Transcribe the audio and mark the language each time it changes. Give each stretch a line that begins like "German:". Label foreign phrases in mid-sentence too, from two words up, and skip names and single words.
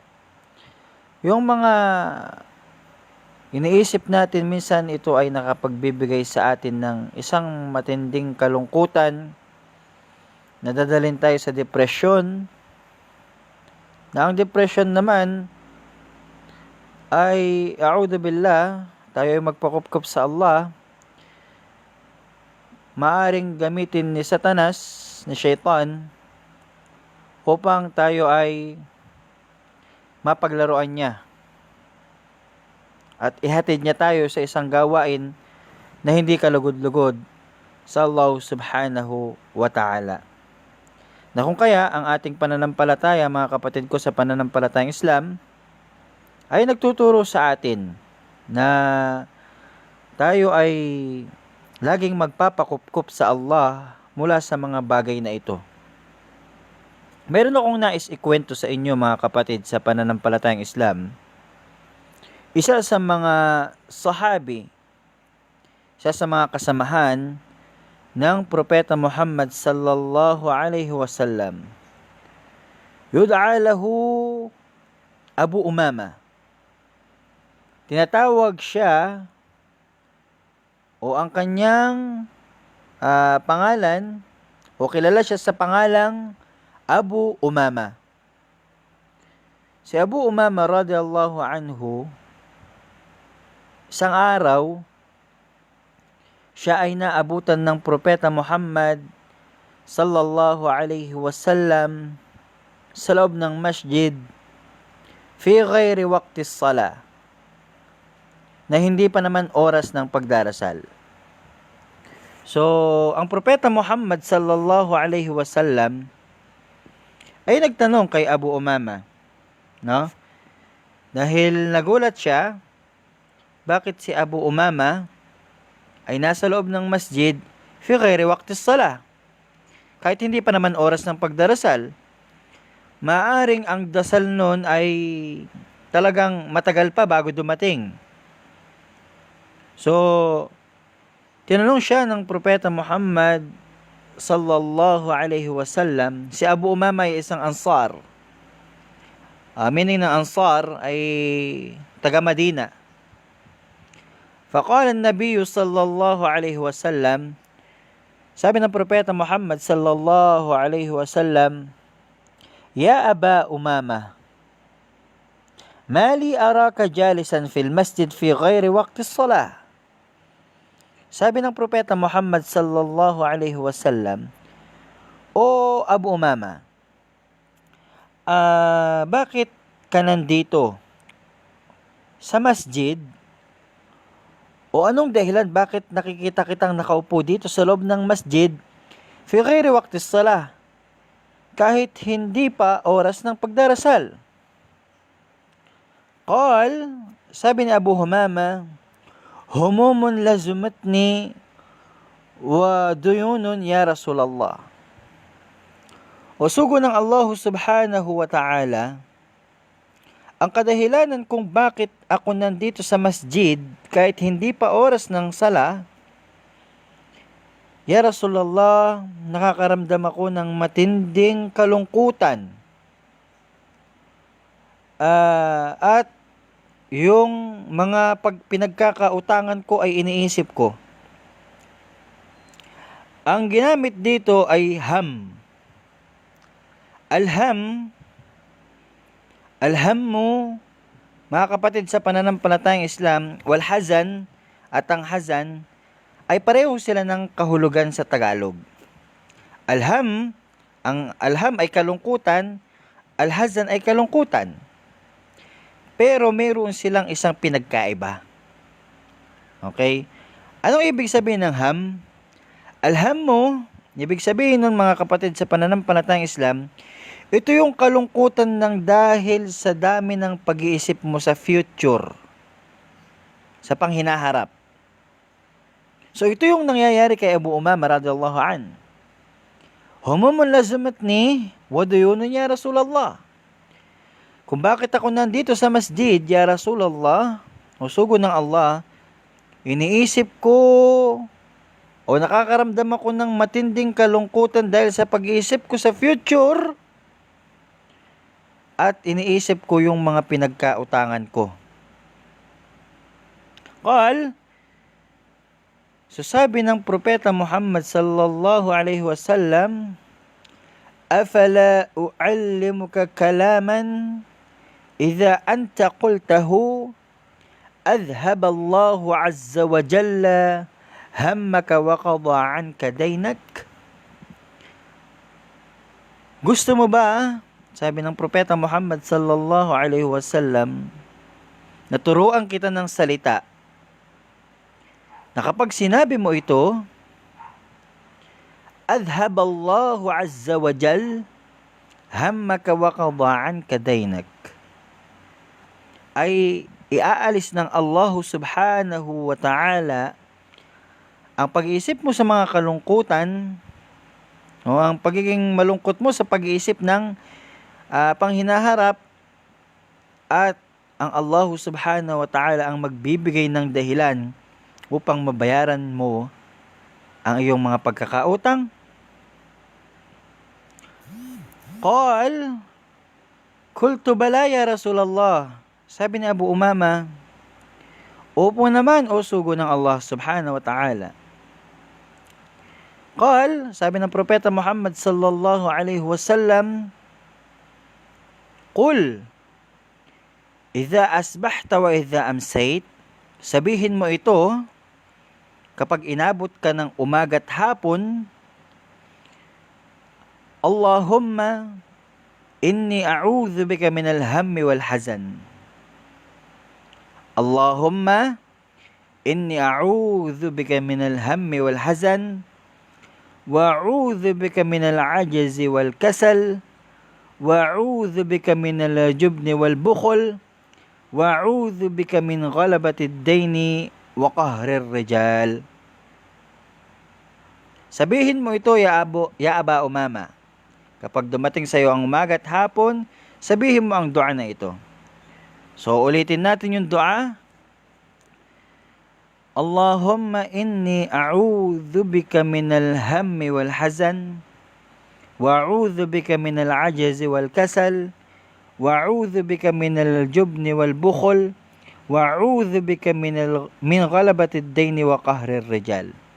Filipino: Yung mga iniisip natin, minsan ito ay nakapagbibigay sa atin ng isang matinding kalungkutan. Nadadalhin tayo sa depresyon, na ang depression naman ay,
Arabic: أعوذ بالله,
Filipino: tayo ay magpakupkup sa Allah, maaring gamitin ni Satanas, ni Shaitan, upang tayo ay mapaglaruan niya at ihatid niya tayo sa isang gawain na hindi kalugod-lugod sa Allah
Arabic: سبحانه وتعالى.
Filipino: Na kung kaya ang ating pananampalataya, mga kapatid ko sa pananampalatayang Islam, ay nagtuturo sa atin na tayo ay laging magpapakupkup sa Allah mula sa mga bagay na ito. Meron akong nais ikwento sa inyo, mga kapatid sa pananampalatayang Islam. Isa sa mga sahabi, isa sa mga kasamahan ng Propeta Muhammad
Arabic: صلى الله عليه وسلم، يدعى له أبو أمامة.
Filipino: Tinatawag siya, o ang kanyang pangalan, o kilala siya sa pangalang Abu Umama. Si Abu Umama
Arabic: رضي الله عنه,
Filipino: isang araw siya ay naabutan ng Propeta Muhammad
Arabic: صلى الله عليه وسلم
Filipino: sa loob ng masjid
Arabic: في غير وقت الصلاة,
Filipino: na hindi pa naman oras ng pagdarasal. So, ang Propeta Muhammad sallallahu alaihi wasallam ay nagtanong kay Abu Umama, no? Dahil nagulat siya, bakit si Abu Umama ay nasa loob ng masjid
Arabic: في غير وقت الصلاة,
Filipino: kahit hindi pa naman oras ng pagdarasal. Maaring ang dasal noon ay talagang matagal pa bago dumating. So, tinanong siya ng Propeta Muhammad
Arabic: صلى الله عليه وسلم.
Filipino: Si Abu Umama ay isang Ansar. Meaning ng Ansar ay taga Madina.
Arabic: فقال النبي صلى الله عليه وسلم,
Filipino: sabi ng Propeta
Arabic: Muhammad صلى الله عليه وسلم، يا أبا أمامة، ما لي أراك جالسا في المسجد في غير وقت الصلاة.
Filipino: Sabi ng Propeta Muhammad
Arabic: صلى الله عليه وسلم,
Filipino: O Abu Umama, bakit ka nandito sa masjid? O anong dahilan bakit nakikita kitang nakaupo dito sa loob ng masjid
Arabic: في غير وقت الصلاة,
Filipino: kahit hindi pa oras ng pagdarasal.
Arabic: Qal,
Filipino: sabi ni
Arabic: Abu Humama, هموم لزمتني وديون يا رسول الله.
Filipino: O sugo ng Allah
Arabic: سبحانه وتعالى,
Filipino: ang kadahilanan kung bakit ako nandito sa masjid kahit hindi pa oras ng sala,
Arabic: يا رسول الله,
Filipino: nakakaramdam ako ng matinding kalungkutan. At yung mga pinagkakautangan ko ay iniisip ko. Ang ginamit dito ay ham. Alhammu, mga kapatid sa pananampalatayang Islam,
Arabic: والحزن
Filipino: at ang hazan ay pareho sila ng kahulugan sa Tagalog. Ang alham ay kalungkutan, alhazan ay kalungkutan. Pero mayroon silang isang pinagkaiba. Okay? Anong ibig sabihin ng ham? Alhammu, ibig sabihin ng mga kapatid sa pananampalatayang Islam, ito yung kalungkutan ng dahil sa dami ng pag-iisip mo sa future, sa panghinaharap. So ito yung nangyayari kay Abu Umama
Arabic: رضي الله عن. هموم لزمتني وديون يا رسول الله.
Filipino: Kung bakit ako nandito sa masjid,
Arabic: يا رسول الله,
Filipino: o sugo ng Allah, iniisip ko o nakakaramdam ako ng matinding kalungkutan dahil sa pag-iisip ko sa future at iniisip ko yung mga pinagkautangan ko.
Arabic: Qal, so
Filipino: sabi ng Propeta
Arabic: Muhammad صلى الله عليه وسلم، أفلا أعلمك كلاما إذا أنت قلته أذهب الله عز وجل همك وقضى عنك دينك.
Filipino: Gusto mo ba, sabi ng Propeta Muhammad
Arabic: صلى الله عليه وسلم,
Filipino: naturuan kita ng salita na kapag sinabi mo ito,
Arabic: أذهب الله عز وجل همك وقضى عنك دينك,
Filipino: ay iaalis ng Allah
Arabic: سبحانه وتعالى
Filipino: ang pag-iisip mo sa mga kalungkutan, o ang pagiging malungkot mo sa pag-iisip ng panghinaharap, at ang Allah
Arabic: سبحانه وتعالى
Filipino: ang magbibigay ng dahilan upang mabayaran mo ang iyong mga pagkakautang.
Arabic: قال، قلت بلى يا رسول الله.
Filipino: Sabi ni Abu Umama, opo naman o sugo ng Allah
Arabic: سبحانه وتعالى.
Filipino: Qal, sabi ng Propeta
Arabic: Muhammad صلى الله عليه وسلم، قل، إذا أصبحت وإذا أمسيت,
Filipino: sabihin mo ito kapag inabot ka ng umaga't hapon,
Arabic: اللهم إني أعوذ بك من الهم والحزن. اللهم إني أعوذ بك من الهم والحزن وأعوذ بك من العجز والكسل وأعوذ بك من الجبن والبخل وأعوذ بك من غلبة الدين وقهر الرجال.
Filipino: Sabihin mo ito
Arabic: يا أبا أمامة.
Filipino: Kapag dumating sa iyo ang umaga at hapon, sabihin mo ang dua na ito. So ulitin natin yung dua.
Arabic: اللهم إني أعوذ بك من الهم والحزن وأعوذ بك من العجز والكسل وأعوذ بك من الجبن والبخل وأعوذ بك من غلبة الدين وقهر الرجال.